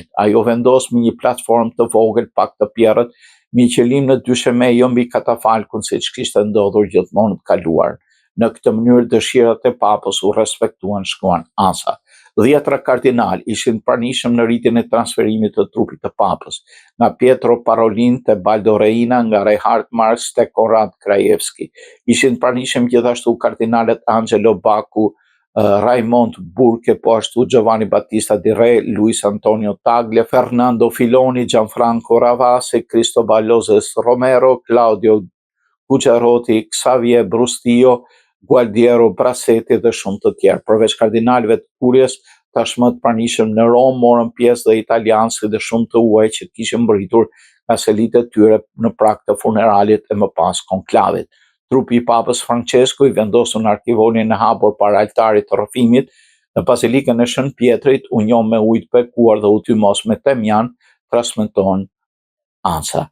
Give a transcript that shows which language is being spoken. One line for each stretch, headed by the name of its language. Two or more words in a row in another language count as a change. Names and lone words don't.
Albanian: Ai u vendos me një platformë të vogël, pak të pjerrët, me qëllim në dysheme jo mbi katafalkun siç kishte ndodhur gjithmonë të kaluar. Në këtë mënyrë dëshirat e Papës u respektuan, shkruan ANSA. 10 kardinal ishin pranishëm në rritin e transferimit të trupit të Papës, nga Pietro Parolin te Baldo Reina, nga Reinhard Marx te Konrad Krajewski. Ishin pranishëm gjithashtu kardinalet Angelo Baccu, Raimond Burke, po ashtu Giovanni Battista Di Re, Luis Antonio Tagle, Fernando Filoni, Gianfranco Ravasi, Cristobal Lozes Romero, Claudio Gucciarotti, Xavier Brustillo, Gualdiero Bracetti dhe shumë të tjerë. Përveç kardinalëve të kurjes, tashmë të pranishëm në Rom morën pjesë dhe italiansë dhe shumë të huaj që kishin mbërritur nga selit e tyre në prag të funeralit e më pas konklavit. Trupi i Papës Francesku i vendosur në arkivonin e hapur para altarit të rrëfimit në Bazilikën e Shën Pjetrit, u njoh me ujë të bekuar dhe u tymos me temjan, transmeton ANSA.